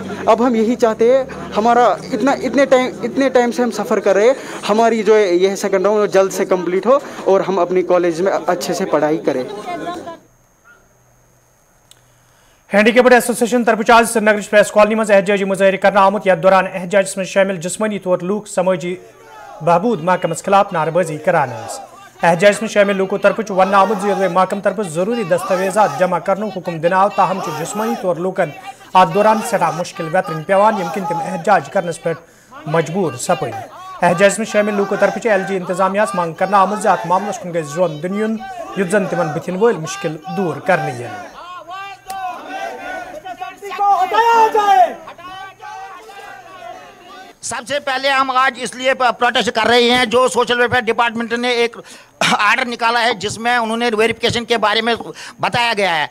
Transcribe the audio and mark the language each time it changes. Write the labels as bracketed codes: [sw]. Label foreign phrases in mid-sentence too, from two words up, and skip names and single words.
[hi] अब हम यही चाहते हैं, हमारा इतने टाइम से हम सफ़र कर रहे हैं, हमारी जो यह [en] second round [hi] जल्द से कंप्लीट हो और हम अपनी कॉलेज में अच्छे से पढ़ाई करें। [ks] हैंडीकेप्ड एसोसिएशन तरफ आज श्रीनगर प्रेस कॉलोनी में एहतजाजी मुजाहिर करना आमुत। यथ दौरान एहतजाज में शामिल जिस्मानी तौर लूक समाजी बहबूद महकमस खिलाफ नारेबाजी करान। एहतजाज में शामिल लोगों तरफ वन आमुत महकम तरफ जरूरी दस्तावेजात जमा करने हुक्म दिन आव, ताहम जिस्मानी तौर लूकन अत दौरान सठा मुश्किल वेतरन पेवान, यमकिन तम एहतजाज करनस पे मजबूर सपद। एहतजाज में शामिल लोगों तरफ LG इंतजामिया मंग करना आमुत अत मामलस कुन गज जोन दिन युत जन तिमन बथिन वल मुश्किल दूर करने। [hi] सबसे पहले हम आज इसलिए प्रोटेस्ट कर रहे हैं, जो [en] social welfare department [hi] ने एक आर्डर निकाला है जिसमें उन्होंने वेरिफिकेशन के बारे में बताया गया है।